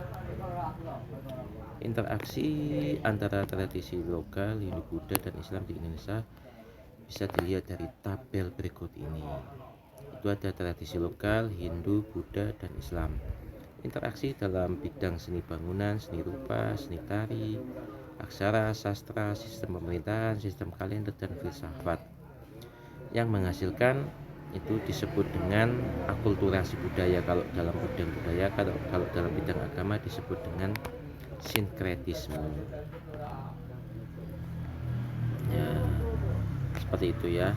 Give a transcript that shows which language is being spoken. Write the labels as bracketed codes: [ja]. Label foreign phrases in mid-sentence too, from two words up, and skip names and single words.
[id] Interaksi antara tradisi lokal Hindu-Buddha dan Islam di Indonesia bisa dilihat dari tabel berikut ini. Itu ada tradisi lokal Hindu, Buddha, dan Islam. Interaksi dalam bidang seni bangunan, seni rupa, seni tari, aksara, sastra, sistem pemerintahan, sistem kalender, dan filsafat. Yang menghasilkan itu disebut dengan akulturasi budaya kalau dalam bidang budaya, kalau dalam bidang agama disebut dengan sinkretisme ya, seperti itu ya.